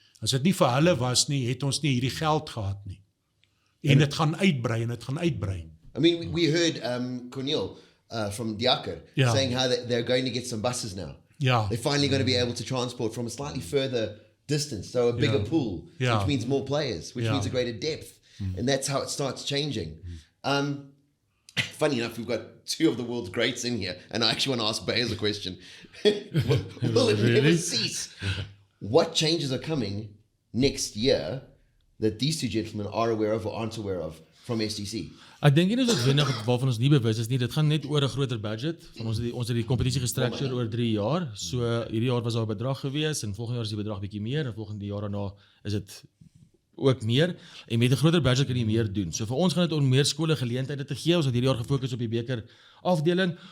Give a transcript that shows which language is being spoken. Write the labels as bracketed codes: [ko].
[af] As dit nie vir hulle was nie, het ons nie hierdie geld gehad nie. En dit gaan uitbrei en dit gaan uitbrei. [en] I mean, we heard Cornel from Diaker saying how they're going to get some buses now. [af] Ja. [en] They're finally going to be able to transport from a slightly further distance, so a bigger pool, which means more players, which means a greater depth. And that's how it starts changing. Funny enough, we've got 2 of the world's greats in here, and I actually want to ask Beyers a question. Will it never cease? What changes are coming next year that these 2 gentlemen are aware of or aren't aware of from SDC? [af] Ek dink nie dis wenig waarvan ons nie bewus is nie. Dit gaan net oor 'n groter budget. Ons het die kompetisie gestruktureer oor 3 jaar. So hierdie jaar was daar 'n bedrag gewees en volgende jaar is die bedrag bietjie meer en volgende jaar daarna is dit ook meer. En met 'n groter budget kan jy meer doen. So vir ons gaan dit om meer skole geleenthede te gee. Ons het hierdie jaar gefokus op die beker afdeling.